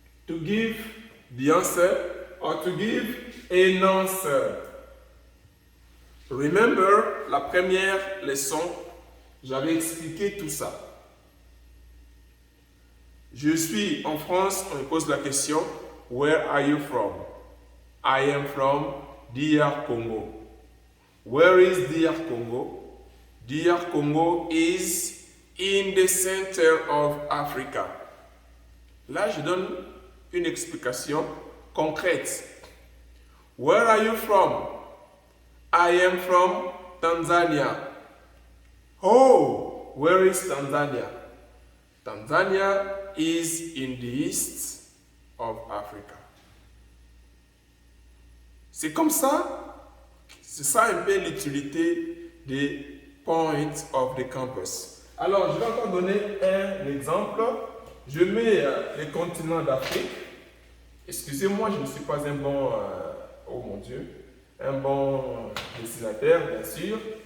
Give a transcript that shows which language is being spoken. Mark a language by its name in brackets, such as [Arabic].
[English] to give the answer or to give an answer. Remember, [French] la première leçon, j'avais expliqué tout ça. Je suis en France, on me pose la question, [English] where are you from? I am from DR Congo. Where is DR Congo? DR Congo is in the center of Africa. [French] Là, je donne une explication concrète. [English] Where are you from? I am from Tanzania. Oh, where is Tanzania? Tanzania is in the east of Africa. [French] C'est comme ça, c'est ça un peu l'utilité des [English] points of the campus. [French] Alors, je vais encore donner un exemple. Je mets les continents d'Afrique. Excusez-moi, je ne suis pas un bon, oh mon Dieu, un bon dessinateur, bien sûr.